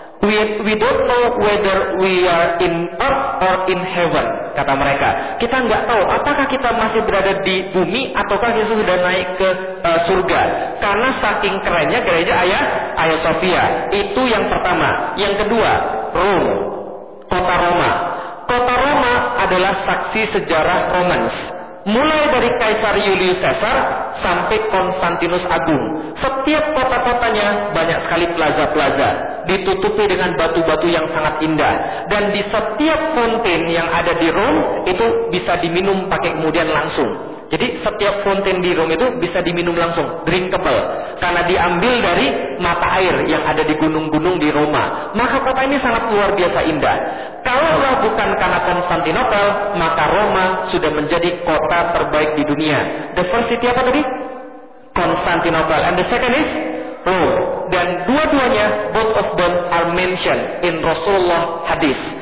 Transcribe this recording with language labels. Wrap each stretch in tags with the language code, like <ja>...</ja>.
<en>We don't know whether we are in earth or in heaven,</en> <id>kata mereka. Kita enggak tahu apakah kita masih berada di bumi ataukah kita sudah naik ke surga. Karena saking kerennya gereja Hagia Sophia. Itu yang pertama. Yang kedua, Rome, kota Roma. Kota Roma adalah saksi sejarah Romans. Mulai dari Kaisar Julius Caesar sampai Konstantinus Agung. Setiap kota-kotanya banyak sekali plaza-plaza. Ditutupi dengan batu-batu yang sangat indah. Dan di setiap fountain yang ada di Rome itu bisa diminum pakai kemudian langsung. Jadi setiap fountain di Rome itu bisa diminum langsung, drinkable. Karena diambil dari mata air yang ada di gunung-gunung di Roma. Maka kota ini sangat luar biasa indah. Kalau bukan karena Konstantinopel, maka Roma sudah menjadi kota terbaik di dunia.</id> <en>The first city</en> <id>apa tadi?</id> <en>Konstantinopel. And the second is Rome.</en> <id>Dan dua-duanya,</id> <en>both of them are mentioned in Rasulullah hadis.</en>